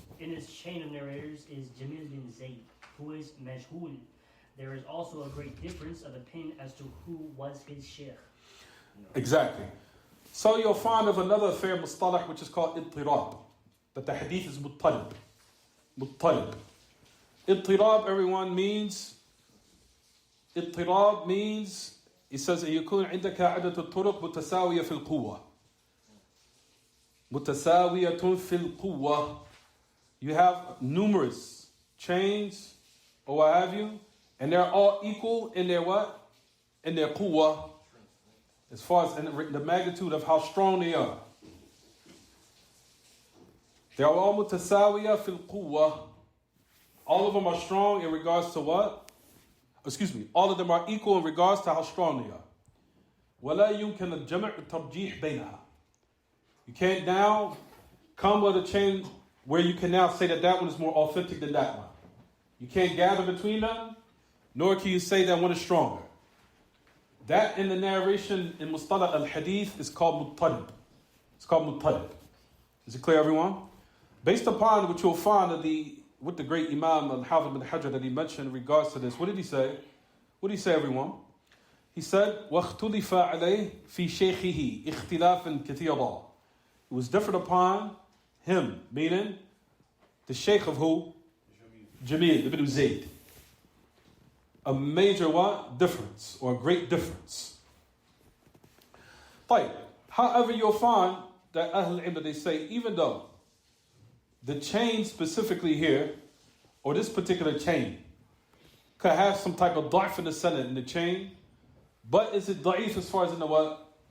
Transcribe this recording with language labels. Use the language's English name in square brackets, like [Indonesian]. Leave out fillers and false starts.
[English] In his chain of narrators is Jamil bin Zayd, who is majhul. There is also a great difference of opinion as to who was his sheikh. Exactly. So you'll find of another affair, mustalah, which is called ittirab. That the hadith is muttalib. Muttalib. [Arabic] Ittirab, [English] everyone, means, it says, [Arabic] يكون عندك عدة الطرق متساوية في القوة. متساوية في القوة. [English] You have numerous chains, or what have you, and they're all equal in their what? In their quwwah, as far as in the magnitude of how strong they are. They are all mutasawiya fil quwwah. All of them are strong in regards to what? All of them are equal in regards to how strong they are. [Arabic] ولا يمكن الجمع الترجيح بينها. [English] You can't now come with a chain where you can now say that one is more authentic than that one. You can't gather between them, nor can you say that one is stronger. That in the narration in Mustalah al-Hadith is called muttalib. It's called muttalib. Is it clear, everyone? Based upon what you'll find of with the great Imam al-Hafid ibn Hajar that he mentioned in regards to this, what did he say? What did he say, everyone? He said, [Arabic] وَاخْتُلِفَ عَلَيْهِ فِي شَيْخِهِ اِخْتِلَافًا كَثِيرًا. [English] It was different upon him, meaning the Shaykh of who? Jamil ibn Zayd. A major what? Difference, or a great difference. However, you'll find that Ahl al-Ilm, they say, even though the chain specifically here, or this particular chain, could have some type of da'if in the sanad in the chain, but is it da'if as far as in the what?